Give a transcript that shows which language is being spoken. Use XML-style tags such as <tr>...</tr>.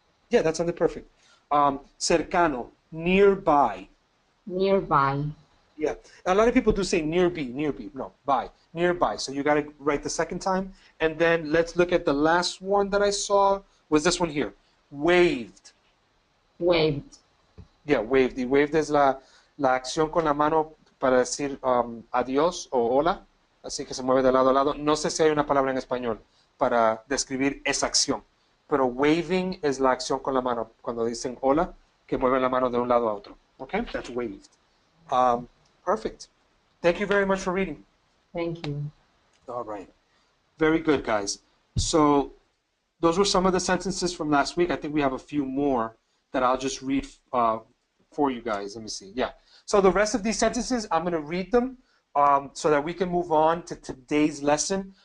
<en>Yeah, that sounded perfect.</en> <es>Cercano, nearby.</es> <en>Nearby. Yeah, a lot of people do say nearby. No, by. Nearby. So you got to write the second time. And then let's look at the last one that I saw. Was this one here. Waved. Waved. Yeah, waved.</en> <es>Y waved es la acción con la mano para decir adiós o hola. Así que se mueve de lado a lado. No sé si hay una palabra en español para describir esa acción. Pero waving es la acción con la mano. Cuando dicen hola, que mueven la mano de un lado a otro.</es> <en>Okay? That's waved. Perfect. Thank you very much for reading. Thank you. All right. Very good, guys. So those were some of the sentences from last week. I think we have a few more that I'll just read for you guys. Let me see. Yeah. So the rest of these sentences, I'm going to read them so that we can move on to today's lesson.</en>